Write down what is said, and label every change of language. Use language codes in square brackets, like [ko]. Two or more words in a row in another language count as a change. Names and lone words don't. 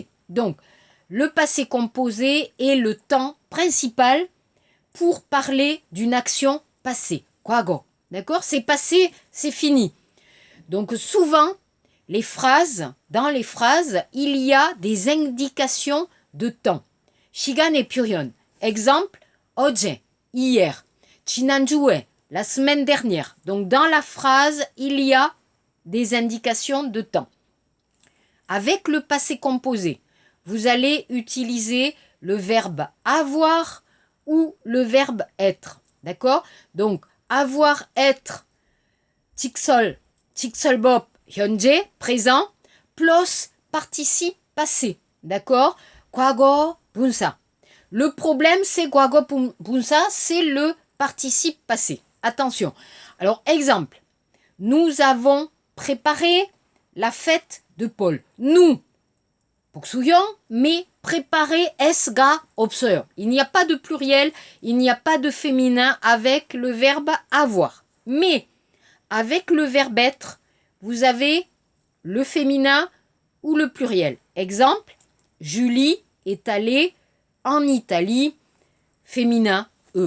[fr] Donc, le passé composé est le temps principal pour parler d'une action passée. Kwago. D'accord? C'est passé, c'est fini. Donc, souvent, dans les phrases, il y a des indications de temps. Shigan et Purion. Exemple, [ko] 어제, hier. 지난주에, [fr] la semaine dernière. Donc, dans la phrase, il y a des indications de temps. Avec le passé composé, vous allez utiliser le verbe avoir ou le verbe être. D'accord? Donc, avoir, être, [ko] 직설, 직설법, [fr] 현재, présent, plus participe passé. D'accord? [ko] 과거, 분사. [fr] Le problème, c'est [ko] 과거, 분사, [fr] c'est le participe passé. Attention. Alors, exemple. Nous avons préparé la fête de Paul. Nous, 복수형, mais préparer [ko] es가 없어요. [fr] Il n'y a pas de pluriel, il n'y a pas de féminin avec le verbe avoir. Mais avec le verbe être, vous avez le féminin ou le pluriel. Exemple, Julie est allée en Italie, féminin E.